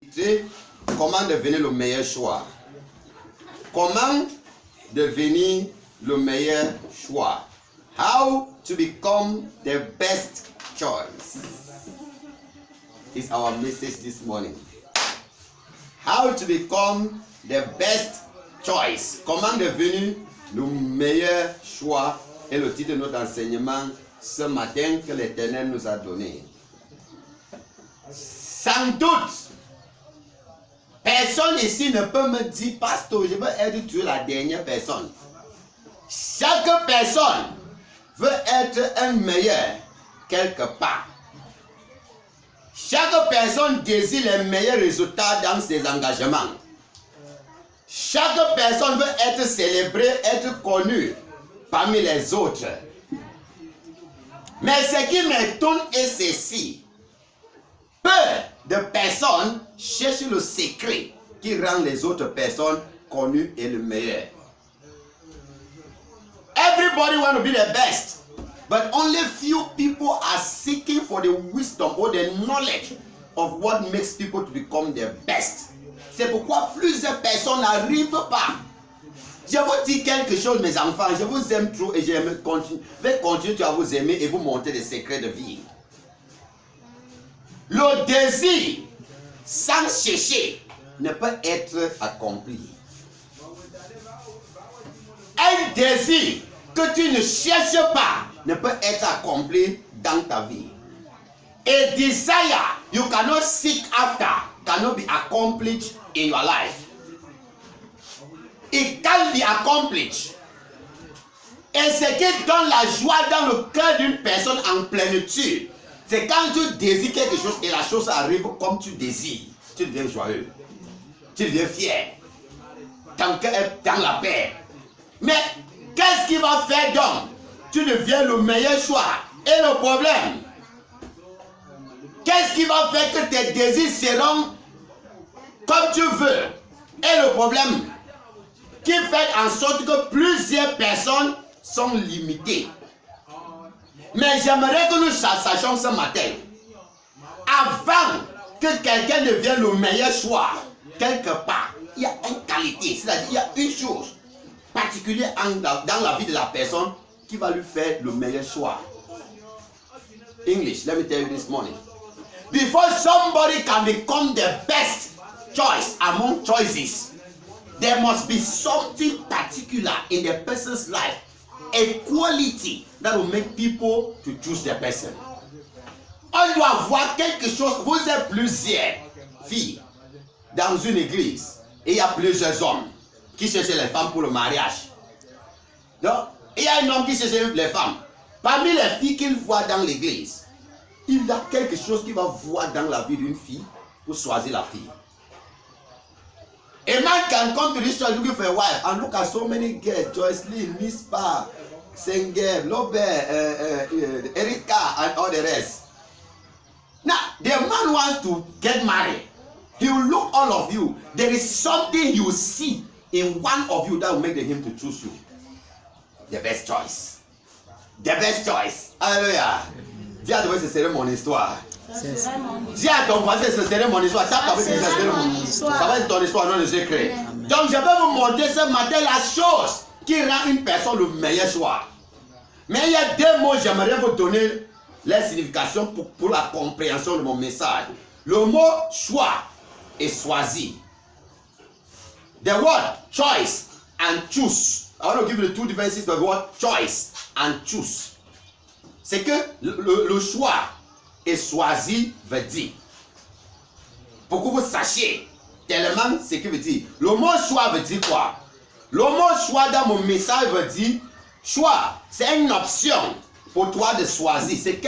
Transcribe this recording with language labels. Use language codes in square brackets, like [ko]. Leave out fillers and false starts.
[fr] enregistré comment devenir le meilleur choix. Comment devenir le meilleur choix. [en] How to become the best choice is our message this morning. How to become the best choice. [fr] Comment devenir le meilleur choix est le titre de notre enseignement ce matin que l'Éternel nous a donné. Sans doute, personne ici ne peut me dire, pasteur, je veux être tu es la dernière personne. Chaque personne veut être un meilleur quelque part. Chaque personne désire les meilleurs résultats dans ses engagements. Chaque personne veut être célébrée, être connue parmi les autres. Mais ce qui m'étonne est ceci. Peu de personnes cherchent le secret qui rend les autres personnes connues et le meilleur. [en] Everybody want to be the best, but only few people are seeking for the wisdom or the knowledge of what makes people to become the best. [fr] C'est pourquoi plusieurs personnes n'arrivent pas. Je vous dis quelque chose, mes enfants, je vous aime trop et je vais continuer à vous aimer et vous montrer des secrets de vie. Le désir sans chercher ne peut être accompli. Un désir que tu ne cherches pas ne peut être accompli dans ta vie. [en] A desire you cannot seek after cannot be accomplished in your life. It can be accomplished. [fr] Et ce qui donne la joie dans le cœur d'une personne en plénitude, c'est quand tu désires quelque chose et la chose arrive comme tu désires. Tu deviens joyeux. Tu deviens fier. Ton cœur est dans la paix. Mais qu'est-ce qui va faire donc? Tu deviens le meilleur choix. Et le problème, qu'est-ce qui va faire que tes désirs seront comme tu veux? Et le problème, qui fait en sorte que plusieurs personnes sont limitées. Mais j'aimerais que nous sachions ce matin, avant que quelqu'un devienne le meilleur choix, quelque part, il y a une qualité, c'est-à-dire il y a une chose particulière dans la vie de la personne qui va lui faire le meilleur choix. [en] English, let me tell you this morning. Before somebody can become the best choice among choices, there must be something particular in the person's life, a quality that will make people to choose the person. [fr] On doit voir quelque chose. Vous êtes plusieurs filles dans une église et il y a plusieurs hommes qui cherchent les femmes pour le mariage. Donc, il y a un homme qui cherche les femmes. Parmi les filles qu'il voit dans l'église, il a quelque chose qu'il va voir dans la vie d'une fille pour choisir la fille. [en] A man can come to this church looking for a wife and look at so many girls, Joycelyn, Mispa, Sengeb, Lobe, Erika, and all the rest. Now, the man wants to get married. He will look all of you. There is something you see in one of you that will make him to choose you. The best choice. The best choice. Alléluia. [fr] Dis à toi, ce serait mon histoire. Dis à ton voisin, ce serait mon histoire. Ça va être ton histoire, non le secret. Donc, je vais vous montrer ce matin la chose qui rend une personne le meilleur choix. Mais il y a deux mots, j'aimerais vous donner la signification pour la compréhension de mon message. Le mot choix est choisi. [en] The word choice and choose. I want to give you the two differences of the word choice and choose. [fr] C'est que le choix est choisi veut dire. Pour que vous sachiez tellement ce qu'il veut dire. Le mot choix veut dire quoi? Le mot choix dans mon message veut dire choix. C'est une option pour toi de choisir.